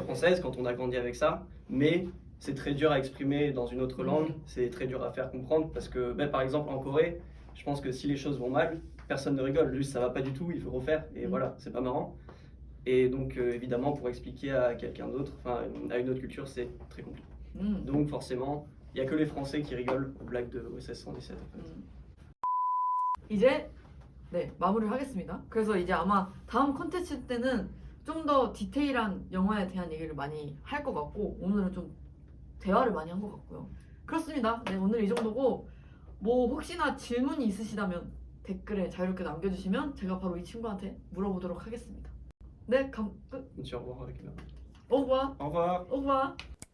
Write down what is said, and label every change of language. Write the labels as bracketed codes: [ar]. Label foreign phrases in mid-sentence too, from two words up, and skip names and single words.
[fr] française, quand on a grandi avec ça, mais c'est très dur à exprimer dans une autre langue, c'est très dur à faire comprendre parce que, par exemple, en Corée, je pense que si les choses vont mal, personne ne rigole, juste ça va pas du tout, il faut refaire, et voilà, c'est pas marrant. Et donc, évidemment, pour expliquer à quelqu'un d'autre, enfin, à une autre culture, c'est très compliqué. Donc, forcément, il n'y a que les Français qui rigolent aux blagues de OSS 117 en fait. [ko] 이제 네 마무리를 하겠습니다. 그래서 이제 아마 다음 컨텐츠 때는 좀 더 디테일한 영화에 대한 얘기를 많이 할 것 같고 오늘은 좀 대화를 많이 한 것 같고요. 그렇습니다. 네 오늘 이 정도고 뭐 혹시나 질문이 있으시다면 댓글에 자유롭게 남겨주시면 제가 바로 이 친구한테 물어보도록 하겠습니다. 네, 끝. [fr] On se dit au revoir avec la- Au revoir. Au revoir. Au revoir.